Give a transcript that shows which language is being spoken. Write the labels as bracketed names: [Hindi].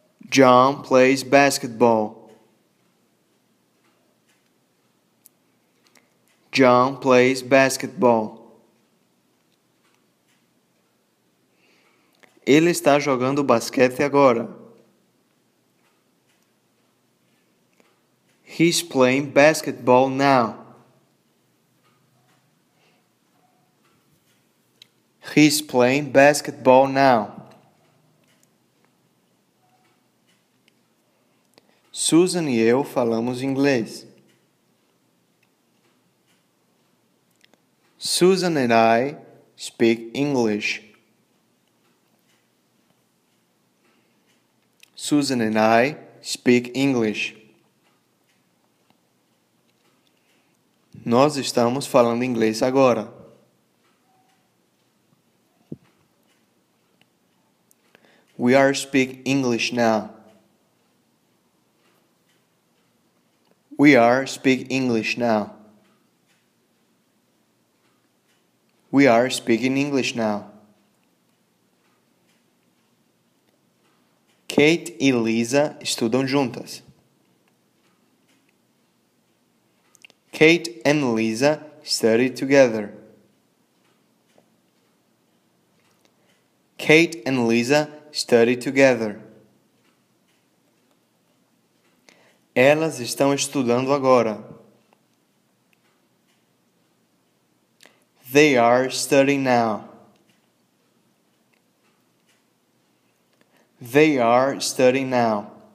[English] John plays basketball. John plays basketball. [Portuguese] Ele está jogando basquete agora. [English] He's playing basketball now. He's playing basketball now. [Portuguese] Susan e eu falamos inglês. [English] Susan and I speak English. Susan and I speak English. [Portuguese] Nós estamos falando inglês agora. [English] We are speaking English now. We are speaking English now. We are speaking English now. [Portuguese] Kate e Lisa estudam juntas. [English] Kate and Lisa study together. Kate and Lisa study together. [Portuguese] Elas estão estudando agora. [English] They are studying now. They are studying now.